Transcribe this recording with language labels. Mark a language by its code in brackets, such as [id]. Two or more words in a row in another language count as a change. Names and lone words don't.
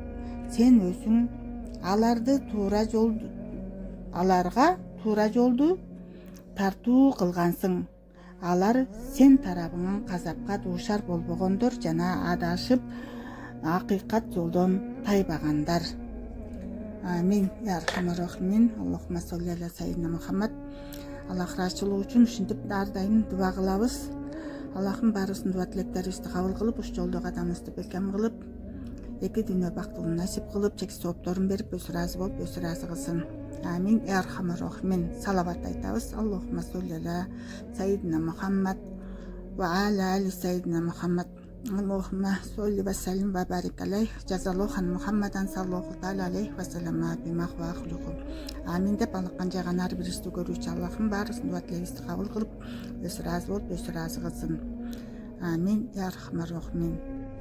[ky] Сен өзүң аларга туура жолду тартуу кылгансың. Алар сен тарабыңан казапка дуушар болбогондор жана адашып акыйкат жолдон тайбагандар. [ar] آمين. يا أرحم الراحمين. اللهم صل على سيدنا محمد. [ky] Аллах ыраазычылыгы үчүн ушинтип ар дайым дуба кылабыз. Аллахым баарыбыздын дуба тилектерибизди кабыл кылып, ушу жолдо кадамыбызды бекем кылып, эки дүйнө бактылыгын насип кылып, чексиз оопторун берип, өзү ыраазы болуп, өзү ыраазы кылсын. [ar] آمين. يا أرحم الراحمين. [ky] Салават айтабыз. [ar] اللهم صل على سيدنا محمد وعلى آل سيدنا محمد. اللهم صل وسلم وبارك عليه. جزى الله عنا محمدا صلى الله تعالى عليه وسلم بما هو أهله. [ky] Амин деп алакан жаган ар бирибизди көрүүчү Аллахым баарыбыздын дуба тилегибизди кабыл кылып, өзү ыраазы болуп, өзү ыраазы кылсын. [ar] آمين. يا أرحم الراحمين.